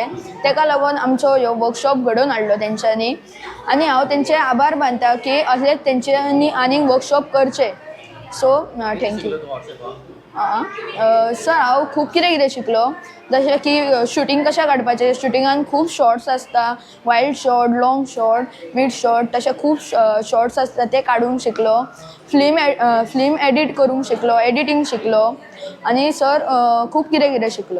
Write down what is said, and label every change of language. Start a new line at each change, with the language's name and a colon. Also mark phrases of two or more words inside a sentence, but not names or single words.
Konkani: तेका लागून आमचो ह्यो वर्कशॉप घडोवन हाडलो तेंच्यांनी. आनी हांव तेंचे आभार मानता की असलेच तेंच्यांनी आनीक वर्कशॉप करचे.
English: so thank you.
Konkani: सर हांव खूब कितें शिकलो, जशें की शुटींग कशें काडपाचें. शुटिंगान खूब शॉर्ट्स आसता,
English: wild shot, long shot, mid shot,
Konkani: तशें खूब शॉर्ट्स आसता ते काडूंक शिकलो. फिल्म एडीट करूंक शिकलो, एडिटींग शिकलो. आनी सर खूब कितें शिकलो.